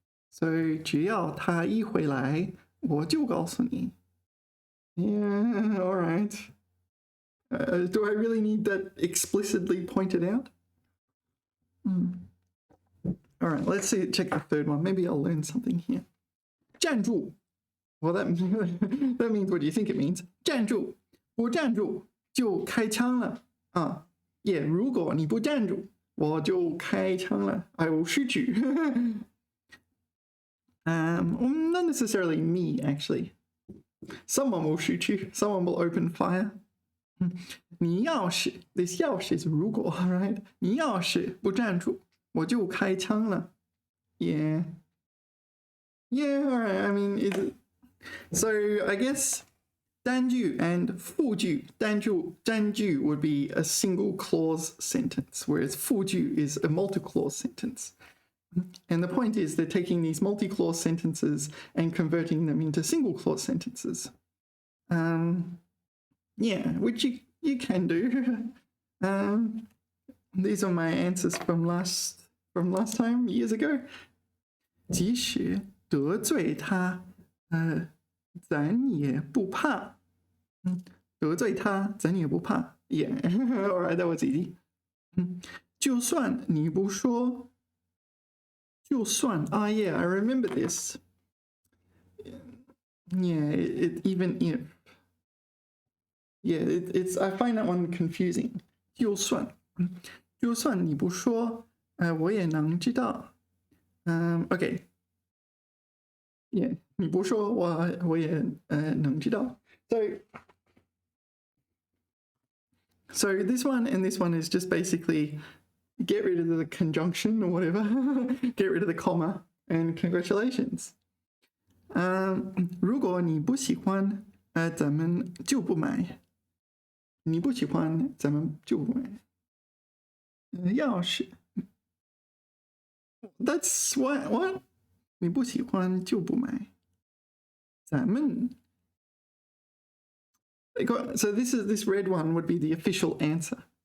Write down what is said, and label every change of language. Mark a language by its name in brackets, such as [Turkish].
[Chinese] So 只要他一回来，我就告诉你。 [English] Yeah, all right. Do I really need that explicitly pointed out? All right, let's see. Check the third one. Maybe I'll learn something here. [Chinese] 站住. [English] Well, that means what do you think it means? [Chinese] 站住，不站住就开枪了啊！也，如果你不站住，我就开枪了。 [English] I will shoot you. Not necessarily me, actually. Someone will shoot you. Someone will open fire. [Chinese] 你要是 [English] this [Chinese] 要是 [English] is [Chinese] 如果 [English] right? [Chinese] 你要是不站住，我就开枪了。 [English] Yeah. Yeah, all right. I mean, is it? So I guess 单句 and 复句. 单句 would be a single clause sentence, whereas 复句 is a multi-clause sentence. And the point is they're taking these multi-clause sentences and converting them into single clause sentences. Yeah, which you can do. These are my answers from last time, years ago. [Chinese] 即使得罪他，咱也不怕。得罪他，咱也不怕。 [English] Yeah, all right, that was easy. [Chinese] 就算你不说，就算 [English] yeah, I remember this. Yeah, even if. Yeah, it's I find that one confusing. [Chinese] 就算你不说，我也能知道。 [English] Okay. [Chinese] Yeah, 你不说我也能知道。 [English] So this one and this one is just basically get rid of the conjunction or whatever, get rid of the comma, and congratulations. [Chinese] 如果你不喜欢，咱们就不买。你不喜欢，咱们就不买。 [English] 要是 That's what? [Chinese] 你不喜欢就不买。 [English] 咱们 So this red one would be the official answer.